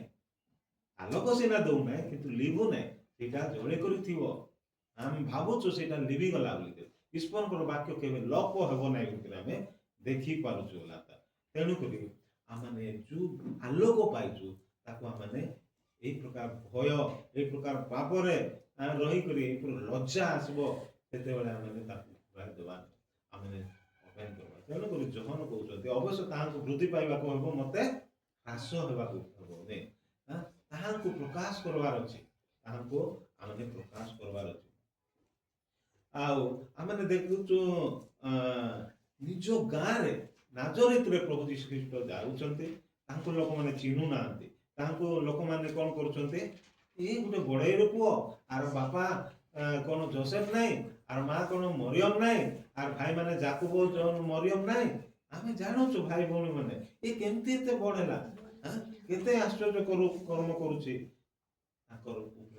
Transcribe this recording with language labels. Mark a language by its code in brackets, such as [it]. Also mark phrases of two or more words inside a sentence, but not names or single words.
[or] ଆଲୋକ ସିନା ଦେଉନାହିଁ କିନ୍ତୁ ଲିଭୁ ନାହିଁ ସେଇଟା ଜଳି କରିଥିବ ଆମେ ଭାବୁଛୁ ସେଇଟା ଲିଭିଗଲା ବୋଲି ଈଶ୍ୱରଙ୍କର ବାକ୍ୟ କେବେ ଲୋପ ହେବ ନାହିଁ ବୋଲି ଆମେ ଦେଖିପାରୁଛୁ ତେଣୁକରି ଆମେ ଯୋଉ ଆଲୋକ ପାଇଛୁ ତାକୁ ଆମେ ଏଇ ପ୍ରକାର ଭୟ ଏଇ ପ୍ରକାର ପାପରେ ରହିକରି ଏଇ ଲଜ୍ଜା ଆସିବ সেତେବେଳେ ଆମେ ତାକୁ ଘୁରାଇ ଦେବା ଆମେ ଅପେକ୍ଷା କରିବା ତେଣୁକରି ଜହନ କହୁଛନ୍ତି ଅବଶ୍ୟ ତାହାଙ୍କୁ ବୃଦ୍ଧି ପାଇବାକୁ ହେବ ମୋତେ ହ୍ରାସ ହେବାକୁ ହେବ ତାହାଙ୍କୁ ପ୍ରକାଶ କରିବାର ଅଛି ତାହାଙ୍କୁ ଆମେ ପ୍ରକାଶ କରିବାର ଅଛି ଆଉ ଆମେ ଦେଖୁଛୁ ନିଜ ଗାଁରେ ନାଜରିତରେ ପ୍ରଭୁ ଯୀଶୁ ଖ୍ରୀଷ୍ଟ ଯାଉଛନ୍ତି ତାଙ୍କୁ ଲୋକମାନେ ଚିହ୍ନୁ ନାହାନ୍ତି ତାଙ୍କୁ ଲୋକମାନେ କ'ଣ କରୁଛନ୍ତି ଏ ଗୋଟେ ବଡ଼େଇର ପୁଅ ଆର ବାପା କ'ଣ ଯୋସେଫ ନାହିଁ ଆର ମା କ'ଣ ମରିୟମ ନାହିଁ ଆର ଭାଇମାନେ ଯାକୁବ ମରିୟମ ନାହିଁ ଆମେ ଜାଣୁଛୁ ଭାଇ ଭଉଣୀ ମାନେ ଏ କେମିତି ଏତେ ବଡ଼ ହେଲା କେତେ ଆଶ୍ଚର୍ଯ୍ୟ କର୍ମ କରୁଛି ତାଙ୍କର ଉପରେ